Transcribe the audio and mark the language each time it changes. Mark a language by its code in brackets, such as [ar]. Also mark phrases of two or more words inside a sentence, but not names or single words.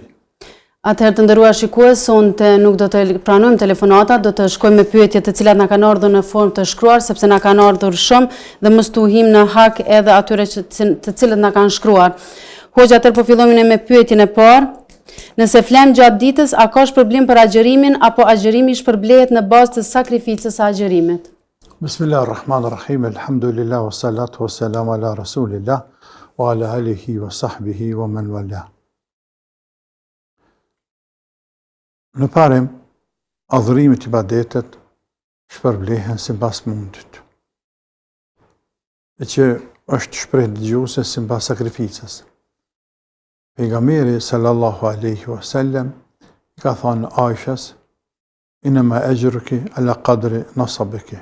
[sq] Atëherë të nderuar shikues, sonte nuk do të pranojmë telefonatat, do të shkojmë me pyetjet të cilat na kanë ardhur në formë të shkruar, sepse na kanë ardhur shumë dhe mos tu him në hak edhe atyre të cilët na kanë shkruar. Hoxh, atëherë po fillojmë me pyetjen e parë. Nëse flem gjatë ditës, a ka shpërblim për agjërimin apo agjërimi shpërblehet në bazë të sakrificës së agjërimit? [ar] بسم الله الرحمن الرحيم الحمد لله والصلاة والسلام على رسول الله وعلى آله وصحبه ومن والاه. [sq] Në parim, adhurimit i ibadetet shpërblehen sipas mundit. E që është shprehje dëgjuese sipas sakrificës. [ar] Pejgamberi صلى الله عليه وسلم [sq] ka thënë Aishës: [ar] "إنما أجرك على قدر نصبك."